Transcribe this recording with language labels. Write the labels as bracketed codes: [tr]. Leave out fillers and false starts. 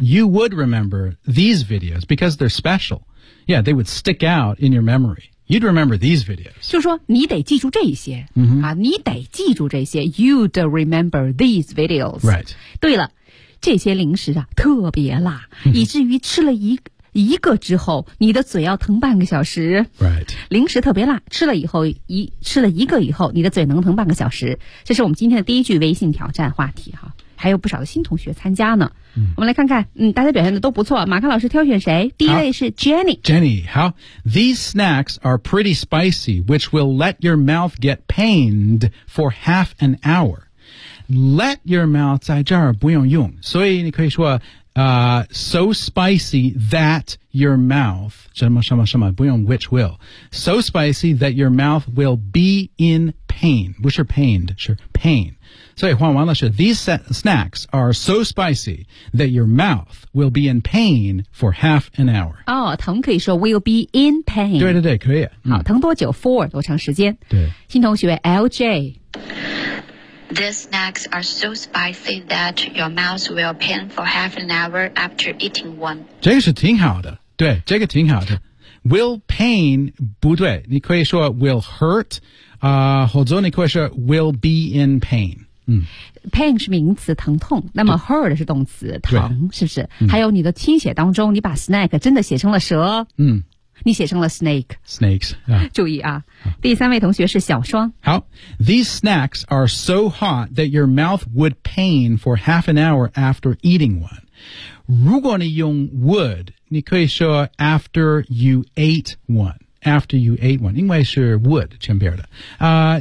[en] You would remember these videos because they're special. Yeah, they would stick out in your memory. You'd remember these videos. [zh] 就说你得记住这些、你得记住这些。 [en] You'd remember these videos. Right. [zh] 对了，这些零食啊特别辣，以至于吃了一个之后，你的嘴要疼半个小时。 [en] Right. [zh] 零食特别辣，吃了一个以后，你的嘴能疼半个小时。这是我们今天的第一句微信挑战话题哈，还有不少的新同学参加呢。我们来看看，大家表现的都不错。马克老师挑选谁？第一位是 Jenny。 Jenny, 好。 [en] These snacks are pretty spicy, which will let your mouth get pained for half an hour. Let your mouth [zh] 在这儿不用用，所以你可以说。 [en] So spicy that your mouth, [zh] 什么什么什么不用 [en] which will, so spicy that your mouth will be in pain. Which are pained? Sure, pain. [zh] 所以换完了是 [en] these snacks are so spicy that your mouth will be in pain for half an hour. [zh] 哦，疼可以说 [en] will be in pain. [zh] 对，可以。好，疼多久 ？For 多长时间？对。新同学 LJ。 [en] These snacks are so spicy that your mouth will pain for half an hour after eating one. [zh] 这个是挺好的，对，这个挺好的。 [en] Will pain [zh] 不对，你可以说 [en] will hurt， [zh] 或者你可以说 [en] will be in pain。 [zh] Pain 是名词，疼痛。那么 hurt 是动词，疼，是不是？还有你的听写当中，你把 snack 真的写成了蛇。你写成了 snake. [en] Snakes.、 [zh] 注意啊，第三位同学是小双。 [en] 好 ，These snacks are so hot that your mouth would pain for half an hour after eating one. [zh] 如果你用 would， 你可以说 [en] after you ate one. After you ate one， [zh] 因为是 [en] would [zh] 前边的。